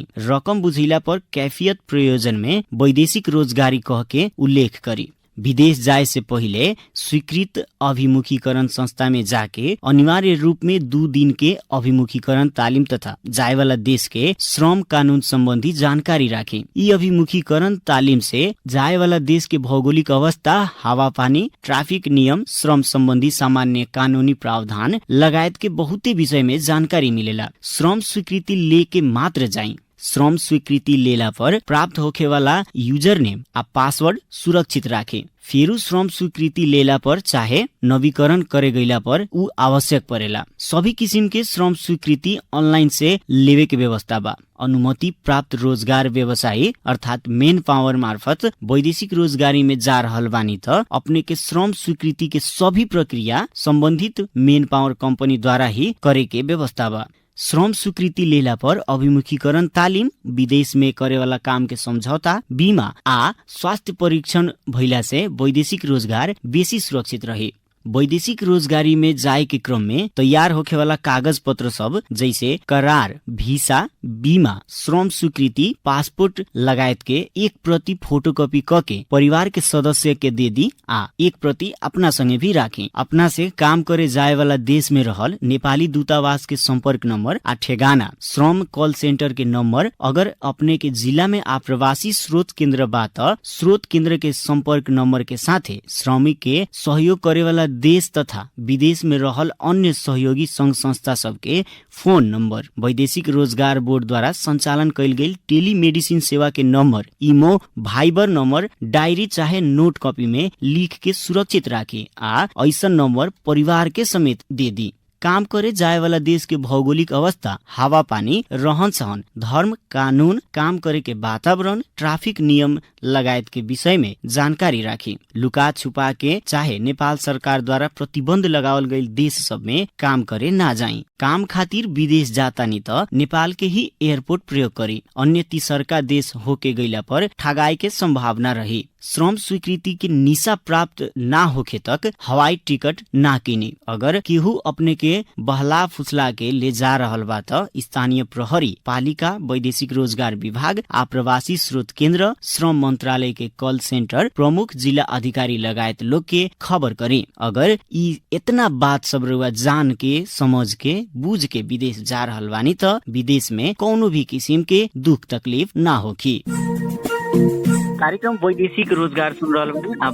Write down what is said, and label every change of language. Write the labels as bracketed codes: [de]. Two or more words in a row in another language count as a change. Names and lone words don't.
[bho] रकम बुझिला पर कैफियत प्रयोजन में वैदेशिक रोजगारी कह के उल्लेख करी। विदेश जाए से पहिले स्वीकृत अभिमुखीकरण संस्था में जाके अनिवार्य रूप में 2 दिन के अभिमुखीकरण तालिम तथा जाए वाला देश के श्रम कानून संबंधी जानकारी राखे। यी अभिमुखीकरण तालिम से जाए वाला देश के भौगोलिक अवस्था, हावा पानी, ट्राफिक नियम, श्रम संबंधी सामान्य कानूनी प्रावधान लगायत के बहुते विषय में जानकारी मिलेला। श्रम स्वीकृति लेके मात्र जाई। श्रम स्वीकृति लेला पर प्राप्त होखे वाला [en] user name [bho] आ पासवर्ड सुरक्षित राखे। फेरू श्रम स्वीकृति लेला पर चाहे नवीकरण करे गईला पर उ आवश्यक परेला। सभी किसिम के श्रम स्वीकृति ऑनलाइन से लेवे के व्यवस्था बा। अनुमति प्राप्त रोजगार व्यवसायी अर्थात [en] man power [bho] मार्फत वैदेशिक रोजगारी में जा रहल बानी त अपने के श्रम स्वीकृति के सभी प्रक्रिया संबंधित [en] man power company [bho] द्वारा ही करे के व्यवस्था बा। श्रम स्वीकृति लेला पर अभिमुखीकरण तालिम, विदेश में करे वाला काम के समझौता, बीमा आ स्वास्थ्य परीक्षण भइला से वैदेशिक रोजगार बेसी सुरक्षित रहे। वैदेशिक रोजगारी में जाए के क्रम में तैयार होखे वाला कागज पत्र सब जैसे करार, वीसा, बीमा, श्रम स्वीकृति, पासपोर्ट लगायत के 1 प्रति फोटोकॉपी करके परिवार के सदस्य के दे दी आ 1 प्रति अपना संगे भी राखे। अपना से काम करे जाए वाला देश में रहल नेपाली दूतावास के संपर्क नंबर आ ठेगाना, श्रम [en] call center [bho] के नंबर, अगर अपने के जिला में आप्रवासी स्रोत केंद्र बा त स्रोत केंद्र के संपर्क नंबर के साथे श्रमिक के सहयोग करे वाला देश तथा विदेश में रहल अन्य सहयोगी संघ संस्था सबके फोन नंबर, वैदेशिक रोजगार बोर्ड द्वारा संचालन कैल गेल टेलीमेडिसिन सेवा के नंबर, इमो, भाइबर नंबर डायरी चाहे [en] note copy [bho] में लिख के सुरक्षित राखे आ ऐसा नंबर परिवार के समेत दे दी। काम करे जाए वाला देश के भौगोलिक अवस्था, हावा पानी, रहन सहन, धर्म, कानून, काम करे के वातावरण, ट्राफिक नियम लगायत के विषय में जानकारी राखी। लुका छुपा के चाहे नेपाल सरकार द्वारा प्रतिबंध लगावल गई देश सब में काम करे ना जाई। काम खातिर विदेश जाता नी त नेपाल के ही एयरपोर्ट प्रयोग करी। अन्य तीसरका देश होके गईला पर ठगाई के संभावना रही। श्रम स्वीकृति के निशा प्राप्त ना होखे तक हवाई टिकट ना किनी। अगर केहू अपने के बहला फुसला के ले जा रहल बा त स्थानीय प्रहरी, पालिका, वैदेशिक रोजगार विभाग, आप्रवासी स्रोत केंद्र, श्रम मंत्रालय के [en] call center, [bho] प्रमुख जिला अधिकारी लगायत लोग के खबर करी। अगर ई इतना बात सब रुआ जान के, समझ के, बूझ के विदेश जा रहल बानी त विदेश में कौनो भी किसिम के दुख तकलीफ ना होखी। कार्यक्रम वैदेशिक रोजगार सुन रहल बानी।